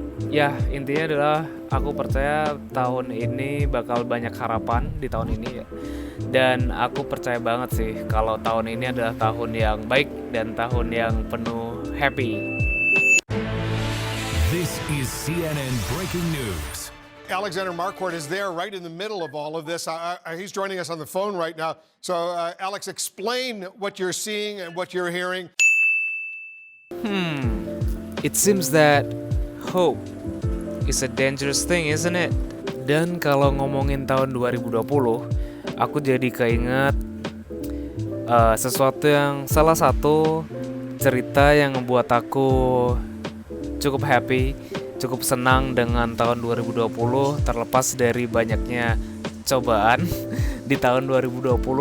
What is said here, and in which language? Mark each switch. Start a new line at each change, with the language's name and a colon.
Indonesian: Ya, intinya adalah aku percaya tahun ini bakal banyak harapan di tahun ini ya. Dan aku percaya banget sih kalau tahun ini adalah tahun yang baik dan tahun yang penuh happy.
English: This is CNN Breaking News. Alexander Marquardt is there right in the middle of all of this. He's joining us on the phone right now. So, Alex, explain what you're seeing and what you're hearing. It seems that hope is a dangerous thing, isn't it?
Indonesian: Dan kalau ngomongin tahun 2020, aku jadi keinget sesuatu yang salah satu cerita yang membuat aku cukup happy, cukup senang dengan tahun 2020, terlepas dari banyaknya cobaan di tahun 2020.